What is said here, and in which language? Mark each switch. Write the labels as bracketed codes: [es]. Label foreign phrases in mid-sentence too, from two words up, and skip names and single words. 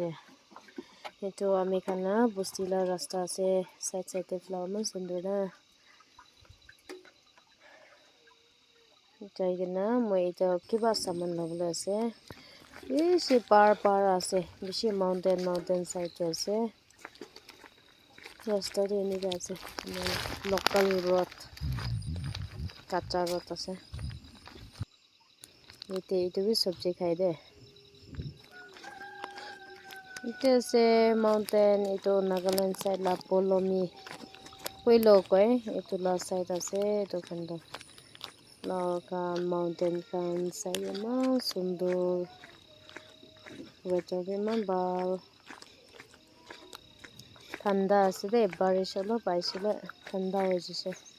[nag] Etu ami khan la bosti la rasta ase side side te flower eman sundor na. Jai kena moi eta kiba saman lobole ase. Bishi par ase bishi mountain side te ase. Rasta tu enika ase [en] local road [nag] kacha road ase. Yate etu bi sabji khai de. Etu ase mountain etu Nagaland side la Polomi Puilo koi etu la side ase etu khan toh flower khan mountain khan sai eman sundor weather bi eman bhal thanda ase de barish olop aishele thanda hoi jai.